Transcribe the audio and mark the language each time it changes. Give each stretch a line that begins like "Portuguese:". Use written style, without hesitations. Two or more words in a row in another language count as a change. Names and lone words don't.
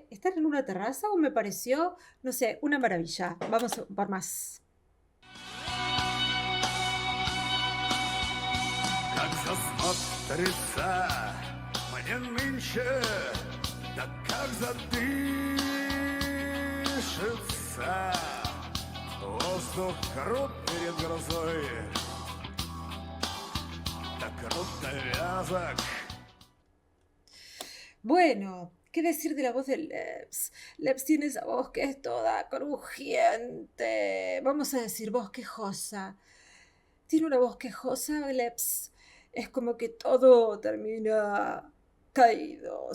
Spanish: ¿Están en una terraza o me pareció, no sé, una maravilla? Vamos por más.
Russian: Как засмотрится мне нынче, да как задышится. Воздух крут перед грозой, да круто вязок.
Spanish: Bueno, ¿qué decir de la voz de Lebs? Lebs tiene esa voz que es toda crujiente. Vamos a decir voz quejosa. Tiene una voz quejosa, Lebs. Es como que todo termina caído.